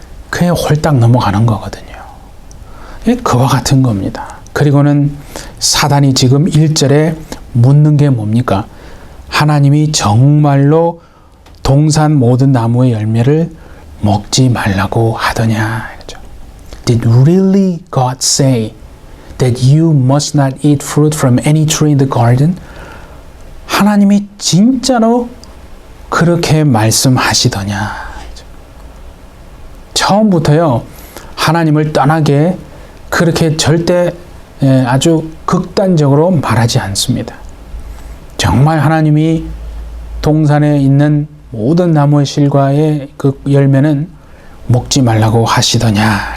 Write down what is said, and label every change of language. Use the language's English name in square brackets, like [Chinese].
[Korean] 그게 홀딱 넘어가는 거거든요. 그와 같은 겁니다. 그리고는 사단이 지금 1절에 묻는 게 뭡니까? 하나님이 정말로 동산 모든 나무의 열매를 먹지 말라고 하더냐. [English] Did really God say that you must not eat fruit from any tree in the garden? [Korean] 하나님이 진짜로 그렇게 말씀하시더냐. 처음부터요, 하나님을 떠나게 그렇게 절대 아주 극단적으로 말하지 않습니다. 정말 하나님이 동산에 있는 모든 나무의 실과의 그 열매는 먹지 말라고 하시더냐.